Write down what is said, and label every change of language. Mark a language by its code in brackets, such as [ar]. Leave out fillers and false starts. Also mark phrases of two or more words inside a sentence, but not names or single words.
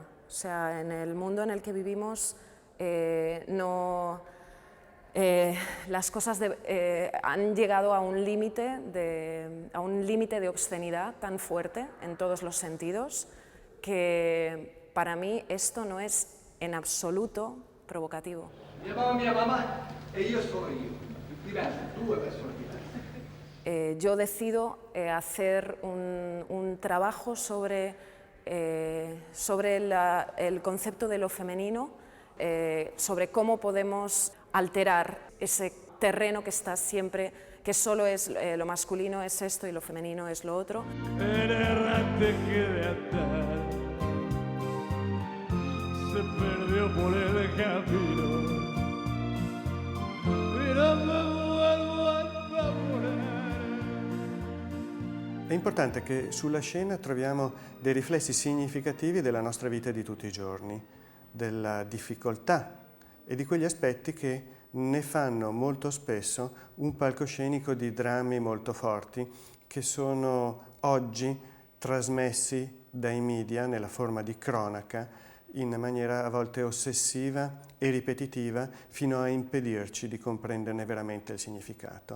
[es] O sea, en el mundo en el que vivimos las cosas han llegado a un límite de obscenidad tan fuerte en todos los sentidos que para mí esto no es en absoluto provocativo. [it] Mia mamma e io sono io, diversi, due persone diverse. [es] Yo decido hacer un trabajo sobre el concepto de lo femenino, sobre cómo podemos alterar ese terreno que está siempre, que solo es lo masculino es esto y lo femenino es lo otro. El errante que de atar se perdió por el camino y no me vuelvo a enamorar. [it] È importante che sulla scena troviamo dei riflessi significativi della nostra vita di tutti i giorni, della difficoltà e di quegli aspetti che ne fanno molto spesso un palcoscenico di drammi molto forti che sono oggi trasmessi dai media nella forma di cronaca in maniera a volte ossessiva e ripetitiva fino a impedirci di comprenderne veramente il significato.